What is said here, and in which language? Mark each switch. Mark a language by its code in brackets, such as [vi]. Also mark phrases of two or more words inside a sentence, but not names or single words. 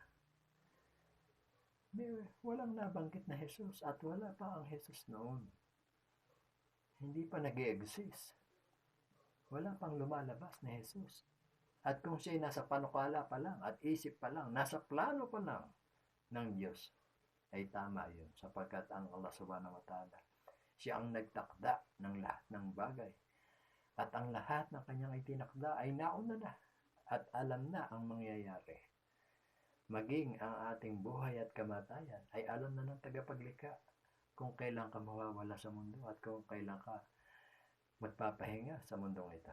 [tl] Walang nabanggit na Jesus at wala pa ang Jesus noon. Hindi pa nag-i-exist. Wala pang lumalabas na Jesus. At kung siya'y nasa panukala pa lang at isip pa lang, nasa plano pa lang ng Diyos, ay tama yun. Sapagkat ang Allah [ar] سبحانه وتعالى, [tl] siya ang nagtakda ng lahat ng bagay. At ang lahat ng kanyang itinakda ay nauna na at alam na ang mangyayari. Maging ang ating buhay at kamatayan ay alam na ng tagapaglikha kung kailan ka mawawala sa mundo at kung kailan ka magpapahinga sa mundong ito.